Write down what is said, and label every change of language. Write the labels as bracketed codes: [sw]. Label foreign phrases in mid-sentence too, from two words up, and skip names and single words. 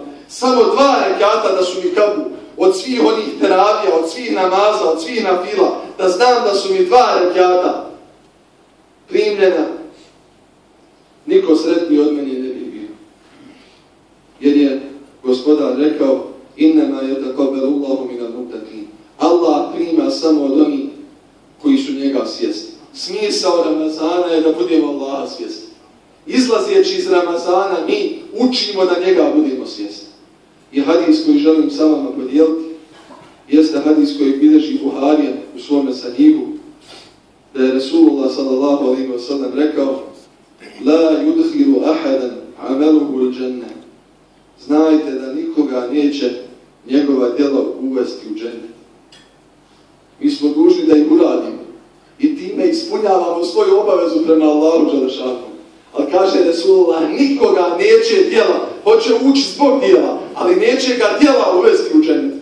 [bs] Samo 2 rekata da su mi kabul. Od svih onih teravija, od svih namaza, od svih nafila. Da znam da su mi 2 rekata primljena. Niko sretniji od mene ne bi bio. Jer je Gospodar rekao [ar] إنما يتقبل الله من المتقين. [bs] Allah prima samo od onih koji su njega svjesni. Smisao Ramazana je da budemo Allaha svjesni. Izlazeći iz Ramazana mi učimo da njega budemo svjesni. I hadis koji želim sa vama podijeliti jeste hadis koji bilježi Buharija u svome sahihu, da je Resulullah [ar] صلى الله عليه وسلم [bs] rekao [ar] لا يدخل أحدا عمله الجنة. [bs] Znajte da nikoga neće njegova djela uvesti u džennet. Mi smo dužni da ih uradimo i time ispunjavamo svoju obavezu prema Allahu dželešanu. Ali kaže Resulullah, nikoga neće djela, hoće ući zbog djela, ali neće ga djela uvesti u džennet.